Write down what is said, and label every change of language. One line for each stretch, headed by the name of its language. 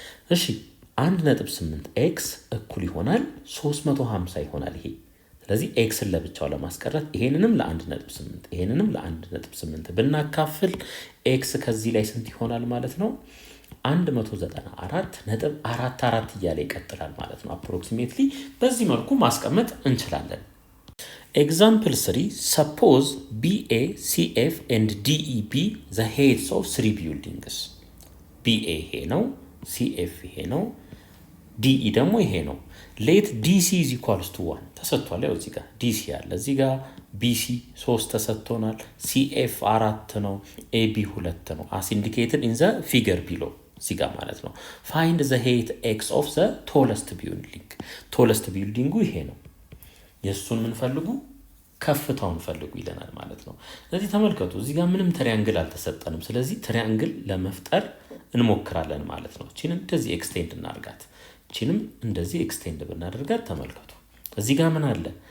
Amharic: እሺ 1.8 ኤክስ እኩል ይሆናል 350 ይሆናል ይሄ። ስለዚህ ኤክስን ለብቻው ለማስቀረት ይሄንንም ለ1.8 ይሄንንም ለ1.8 ብናካፍል ኤክስ ከዚህ ላይ ስንት ይሆናል ማለት ነው? 194.44 እያለ ይቀጥላል ማለት ነው። አፕሮክሲሜትሊ በዚህ መልኩ ማስቀመጥ እንችላለን። ኤግዛምፕል 3
English: suppose BA, CF and DE be the heads of 3 buildings.
Amharic: BA ይሄ ነው፣ CF ይሄ ነው፣ DE ደግሞ ይሄ ነው።
English: let DC is equals to 1
Amharic: ተሰጥቷል። ያው እዚህ ጋር DC አለ፣ እዚህ ጋር BC 3 ተሰጥቶናል፣ CF 4 ነው፣ AB 2 ነው
English: as indicated in the figure below
Amharic: እዚህ ጋር ማለት ነው።
English: find the height x of the tallest building.
Amharic: tallest building ይሄ ነው። የሱን ምን ፈልጉ? ከፍታውን ፈልጉ ይለናል ማለት ነው። ስለዚህ ተመልከቱ እዚህ ጋር ምንም ትሪያንግል አልተሰጠንም። ስለዚህ ትሪያንግል ለመፍጠር እንሞክራለን ማለት ነው። እቺን እንደዚህ ኤክስቴንድ እናርጋት፣ እቺንም እንደዚህ ኤክስቴንድ ብናደርጋት ተመልከቱ እዚህ ጋር ምን አለ?